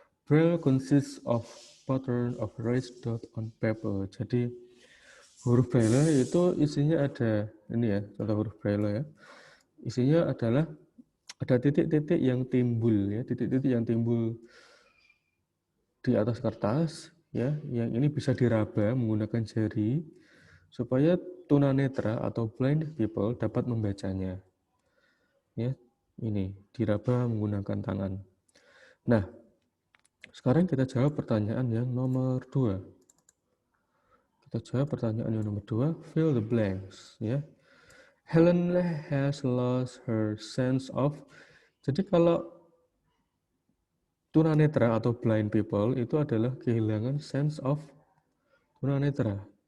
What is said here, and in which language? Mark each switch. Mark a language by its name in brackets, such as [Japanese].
[English] Braille consists of pattern of raised dot on paper. [Indonesian] Jadi huruf Braille itu isinya ada ini ya, contoh huruf Braille ya. Isinya adalah ada titik-titik yang timbul ya, titik-titik yang timbul di atas kertas ya, yang ini bisa diraba menggunakan jari supaya tunanetra atau [English] blind people [Indonesian] dapat membacanya. Ya, ini diraba menggunakan tangan. Nah, sekarang kita jawab pertanyaan yang nomor 2. Kita jawab pertanyaan yang nomor 2, [English] fill the blanks [Indonesian] ya. [English] Helen has lost her sense of. [Indonesian] Jadi kalau tunanetra atau [English] blind people [Indonesian] itu adalah kehilangan sense of tunanetra.